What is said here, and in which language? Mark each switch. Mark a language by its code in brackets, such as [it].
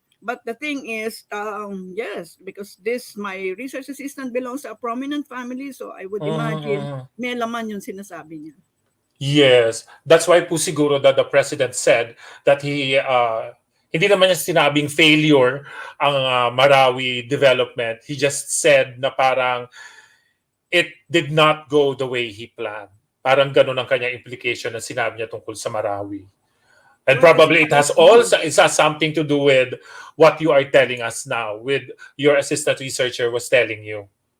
[en] But the thing is, yes, because my research assistant belongs to a prominent family, so I would imagine [tl] may laman yung sinasabi niya. [en] Yes. That's why [tl] po siguro [en] that the President said that [tl] hindi naman niya sinabing [en] failure ang Marawi development. He just said na parang it did not go the way he planned. [tl] Parang ganun ang kanyang implication na sinabi niya tungkol sa Marawi. [en] And probably it has something to do with what you are telling us now, with your assistant researcher was telling you.